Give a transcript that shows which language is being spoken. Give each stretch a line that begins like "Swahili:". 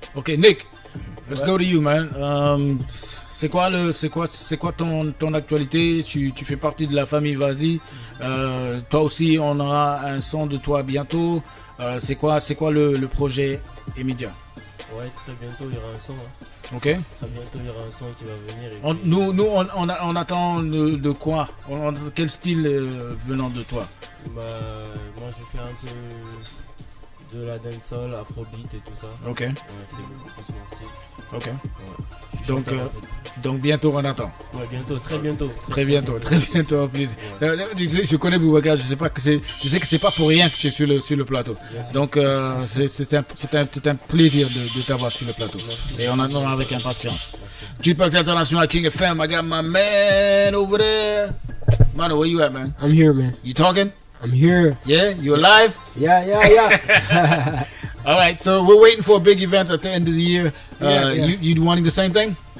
English: Ok, Nick, let's go to you, man.
French: C'est quoi ton actualité? Tu fais partie de la famille Vas-y. Toi aussi, on aura un son de toi bientôt. C'est quoi le projet immédiat? Ouais, très bientôt il y aura un son. Hein. Ok. Très bientôt il y aura un son qui va venir. Et puis, On attend de quoi? Quel style venant de toi? bah, moi je fais un peu de la dancehall, afrobeat et tout ça. Ok. Ouais, c'est beaucoup plus mon style. Ok. Ouais. Je suis Donc, chanteur, en fait. Donc bientôt on attend. Ouais, bientôt, très bientôt. Très bientôt en plus. Je connais Boubacar, je sais que c'est pas pour rien que tu es sur le plateau. Merci. Donc c'est un plaisir de t'avoir sur le plateau. Merci. Et on attend avec impatience. Merci.
English: Jukebox International King FM. I got my man over there. Mano, where you at, man? I'm here, man. You talking? I'm here. Yeah, you alive? Yeah. All right, so we're waiting for a big event at the end of the year. Yeah. You wanting the same thing?